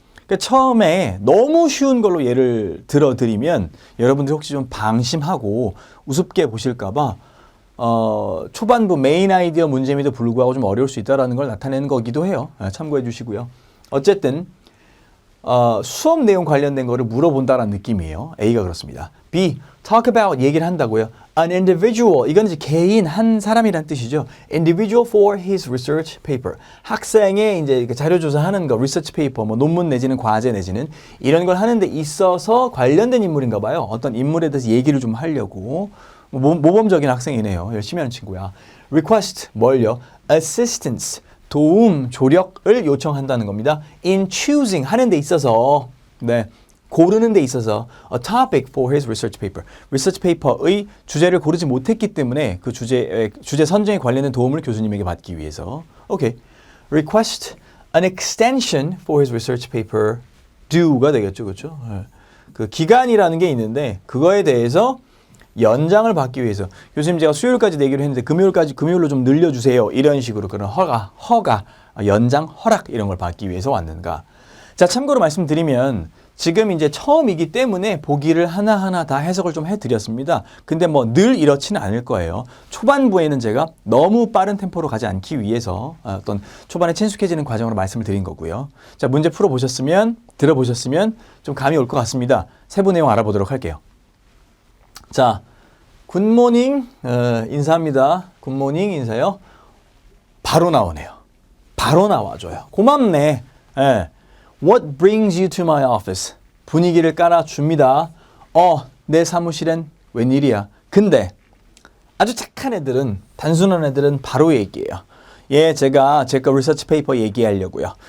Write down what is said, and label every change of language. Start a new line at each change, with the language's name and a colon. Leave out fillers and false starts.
Korean: 그러니까 처음에 너무 쉬운 걸로 예를 들어드리면 여러분들 혹시 좀 방심하고 우습게 보실까봐 초반부 메인 아이디어 문제임에도 불구하고 좀 어려울 수 있다는 걸 나타내는 거기도 해요. 참고해 주시고요. 어쨌든 수업 내용 관련된 거를 물어본다라는 느낌이에요. A가 그렇습니다. B,
English: talk about
Korean: 얘기를 한다고요.
English: An individual,
Korean: 이건 이제 개인 한 사람이란 뜻이죠.
English: Individual for his research paper.
Korean: 학생의 이제 자료 조사하는 거, research paper, 뭐 논문 내지는 과제 내지는 이런 걸 하는 데 있어서 관련된 인물인가 봐요. 어떤 인물에 대해서 얘기를 좀 하려고. 모범적인 학생이네요. 열심히 하는 친구야. Request, 뭘요? Assistance, 도움, 조력을 요청한다는 겁니다.
English: In choosing,
Korean: 하는 데 있어서, 네, 고르는 데 있어서
English: a topic for his research paper.
Korean: research paper의 주제를 고르지 못했기 때문에 그 주제 선정에 관련된 도움을 교수님에게 받기 위해서. 오케이.
English: Request an extension for his research paper due가
Korean: 되겠죠. 그렇죠? 그 기간이라는 게 있는데 그거에 대해서 연장을 받기 위해서 교수님 제가 수요일까지 내기로 했는데 금요일로 좀 늘려주세요. 이런 식으로 그런 허가, 연장, 허락 이런 걸 받기 위해서 왔는가. 자, 참고로 말씀드리면 지금 이제 처음이기 때문에 보기를 하나하나 다 해석을 좀 해드렸습니다. 근데 뭐 늘 이렇지는 않을 거예요. 초반부에는 제가 너무 빠른 템포로 가지 않기 위해서 어떤 초반에 친숙해지는 과정으로 말씀을 드린 거고요. 자, 문제 들어보셨으면 좀 감이 올 것 같습니다. 세부 내용 알아보도록 할게요. 자, 굿모닝 인사합니다. 굿모닝 인사요. 바로 나오네요. 바로 나와줘요. 고맙네. 예.
English: What brings you to my office?
Korean: 분위기를 깔아줍니다. 내 사무실엔 웬일이야. 근데 아주 착한 애들은, 단순한 애들은 바로 얘기해요. 예, 제가 리서치 페이퍼 얘기하려고요.